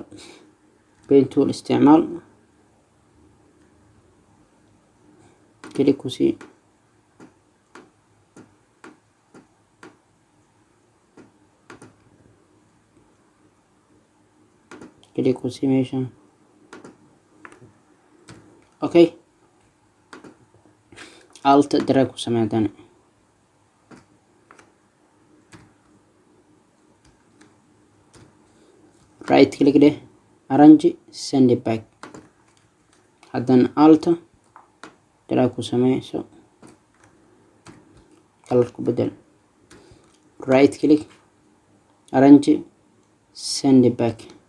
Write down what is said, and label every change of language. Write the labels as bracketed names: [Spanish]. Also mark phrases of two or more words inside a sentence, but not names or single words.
[English] paint tool [Somali] isticmaal, click ku sii meeshaan. okay [English] alt drag [Somali] ku sameeyaan. [English] right click dheh, arrange send it back. [Somali] haddana [English] alt drag [Somali] ku sameeyso color ku bedel. [English] right click arrange send it back.